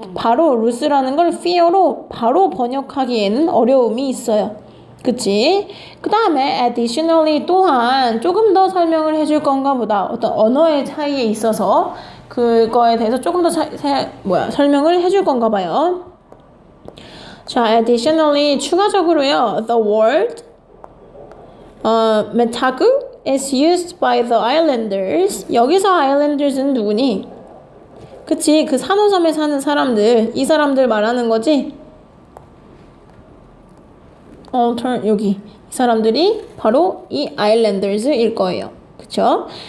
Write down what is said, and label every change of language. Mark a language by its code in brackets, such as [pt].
[ko] 바로 Ruth라는 걸 fear로 바로 번역하기에는 어려움이 있어요. 그치? 그 다음에 additionally, 또한 조금 더 설명을 해줄 건가 보다. 어떤 언어의 차이에 있어서 그거에 대해서 조금 더 설명을 해줄 건가 봐요. [en] 자, additionally, [ko] 추가적으로요, [en] the word metagu is used by the islanders. [ko] 여기서 islanders는 누구니? 그치, 그 산호섬에 사는 사람들, 이 사람들 말하는 거지? 여기 이 사람들이 바로 이 islanders일 거예요. 그쵸?